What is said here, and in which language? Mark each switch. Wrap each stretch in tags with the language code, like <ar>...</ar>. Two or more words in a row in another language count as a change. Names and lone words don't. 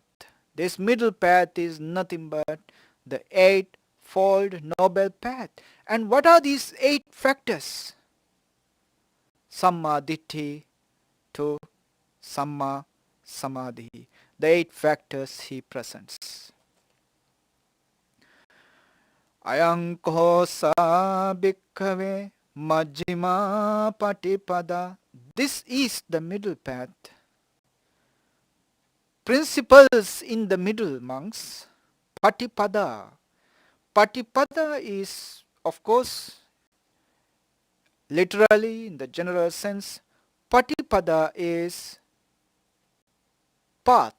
<en>This middle path is nothing but the 8-fold noble path. And what are these 8 factors?</en> <pi>Samma Ditthi to Samma Samadhi.</pi> <en>The 8 factors he presents.</en> <pi>Ayankosa bhikkhave majjhima patipada.</pi> <en>This is the middle path. Principles in the middle, monks. Patipada.</en> <pi>Patipada is,</pi> <en>of course, literally in the general sense, Patipada is path.</en>